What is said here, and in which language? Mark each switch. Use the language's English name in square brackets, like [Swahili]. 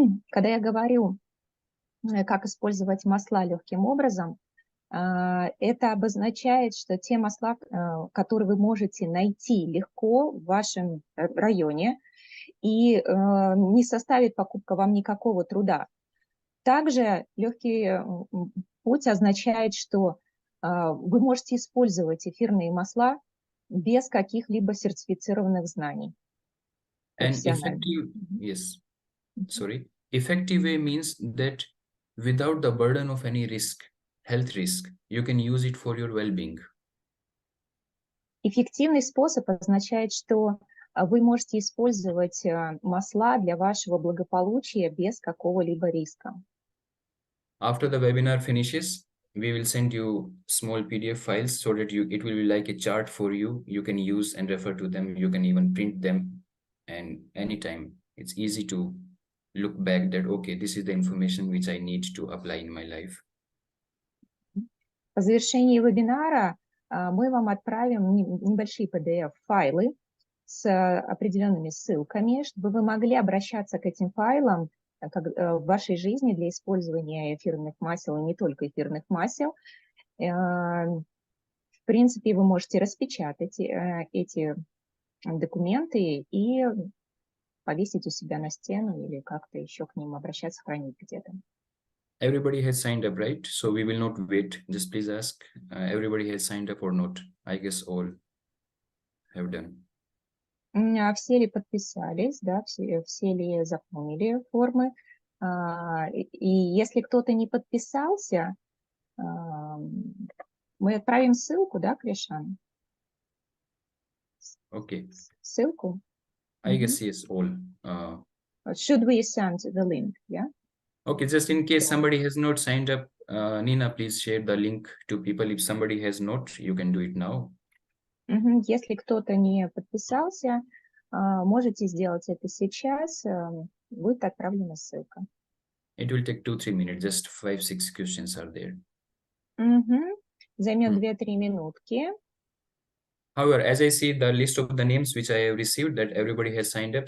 [Russian] Когда я говорю, как использовать масла легким образом, это обозначает, что те масла, которые вы можете найти легко в вашем районе, и не составит покупка вам никакого труда. Также легкий путь означает, что вы можете использовать эфирные масла без каких-либо сертифицированных знаний. [English] And effective, yes, sorry. Effective way means that without the burden of any risk, health risk, you can use it for your well-being. [Russian] Эффективный способ означает, что вы можете использовать масла для вашего благополучия без какого-либо риска. [English] After the webinar finishes, we will send you small PDF files so that it will be like a chart for you. You can use and refer to them. You can even print them, and anytime it's easy to look back that, okay, this is the information which I need to apply in my life. [Russian] По завершении вебинара мы вам отправим небольшие PDF-файлы с определенными ссылками, чтобы вы могли обращаться к этим файлам в вашей жизни для использования эфирных масел, и не только эфирных масел. В принципе, вы можете распечатать эти документы и повесить у себя на стену или как-то еще к ним обращаться, хранить где-то. [English] Everybody has signed up, right? So we will not wait. Just please ask. Everybody has signed up or not? I guess all have done. [Russian] Все ли подписались, да, все ли заполнили формы. И если кто-то не подписался, мы отправим ссылку, да, Кришан? [English] Okay. [Russian] Ссылку? [English] I guess yes, all. Should we send the link, yeah? Okay, just in case somebody has not signed up, Nina, please share the link to people. If somebody has not, you can do it now. [Russian] Если кто-то не подписался, можете сделать это сейчас, будет отправлена ссылка. [English] It will take 2-3 minutes, just 5-6 questions are there. [Russian] Займет 2-3 минутки. [English] However, as I see the list of the names which I have received, that everybody has signed up.